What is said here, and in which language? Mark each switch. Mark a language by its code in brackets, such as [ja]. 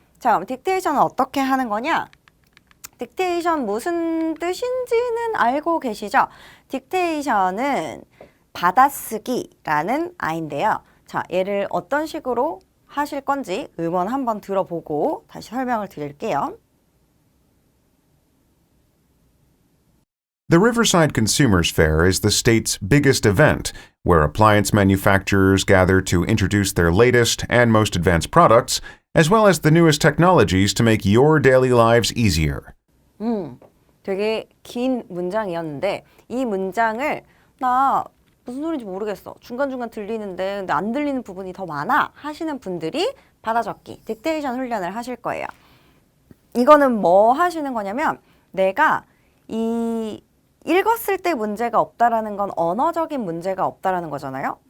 [ko] 자, 그럼 딕테이션은 어떻게 하는 거냐? 딕테이션 무슨 뜻인지는 알고 계시죠? 딕테이션은 받아쓰기라는 아인데요. 자, 얘를 어떤 식으로 하실 건지 음원 한번 들어보고 다시 설명을 드릴게요. [en] The Riverside Consumers Fair is the state's biggest event, where appliance manufacturers gather to introduce their latest and most advanced products, as well as the newest technologies to make your daily lives easier. [ko] 되게 긴 문장이었는데 이 문장을 나 무슨 소리인지 모르겠어. 중간중간 들리는데 근데 안 들리는 부분이 더 많아 하시는 분들이 받아적기, 딕테이션 훈련을 하실 거예요. 이거는 뭐 하시는 거냐면 내가 읽었을 때 문제가 없다라는 건 언어적인 문제가 없다라는 거잖아요.